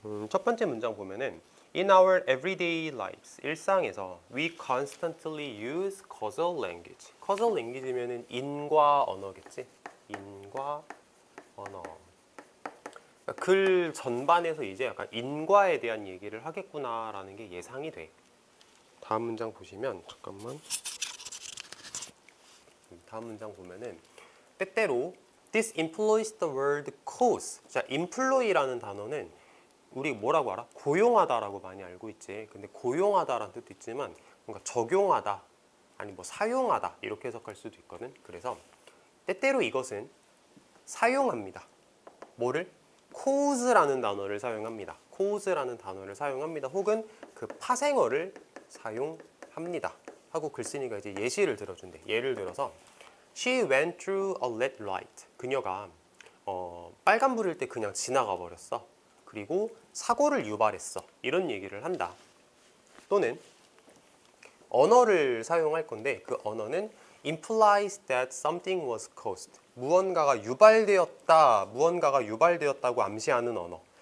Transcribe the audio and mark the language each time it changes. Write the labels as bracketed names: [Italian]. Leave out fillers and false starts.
[English] 첫 번째 문장 보면은 In our everyday lives, 일상에서 we constantly use causal language. [Korean] causal language면은 인과 언어겠지? 인과 언어. 그러니까 글 전반에서 이제 약간 인과에 대한 얘기를 하겠구나라는 게 예상이 돼. 다음 문장 보시면 잠깐만. [English] 다음 문장 보면은 때때로 this employs the word cause. [Korean] 자, employ라는 단어는 우리 뭐라고 알아? 고용하다라고 많이 알고 있지. 근데 고용하다라는 뜻도 있지만 뭔가 적용하다, 아니 뭐 사용하다 이렇게 해석할 수도 있거든. 그래서 때때로 이것은 사용합니다. 뭐를? cause라는 단어를 사용합니다. cause라는 단어를 사용합니다. 혹은 그 파생어를 사용합니다. 하고 글쓴이가 이제 예시를 들어준대. [English] 예를 들어서 She went through a red light. [Korean] 그녀가 빨간불일 때 그냥 지나가 버렸어. 그리고 사고를 유발했어. 이런 얘기를 한다. 또는 언어를 사용할 건데 그 언어는 implies that something was caused. 무언가가 유발되었다고 암시하는 언어.